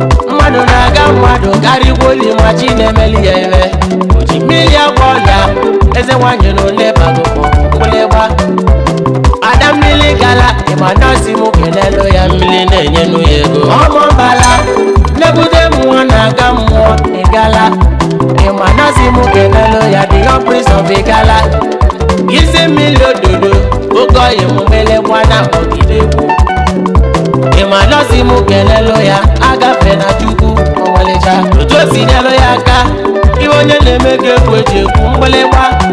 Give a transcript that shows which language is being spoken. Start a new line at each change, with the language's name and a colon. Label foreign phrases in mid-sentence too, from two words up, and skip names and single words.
Igbo: Mmadụ na-aga mmadụ karịkwa oli ma chi na-emeli ya ere, o ji mmiri agwọ ọnya, eze nwanyị na ole bago mgbịlịgba, ada mmiri gala. Ị ma na si mụ kelelu ya. Mmiri na-enye nụ ya ego. Ọmọ mbala, nebute mmụọ na-aga mmụọ, ị gala. Ị ma na si mụ kelelu ya,
English: the young prince of Igala.
Igbo: Isi mmiri ododo, oke ọyị mụ mele gwa na ọgide egwu. Ị ma na si mụ kelelu ya, agafe na Chukwu, ọmalịcha. Otu o si nyelu ya aka, iwe onye na-eme ka egwu eji ekwu mgbịlịgba.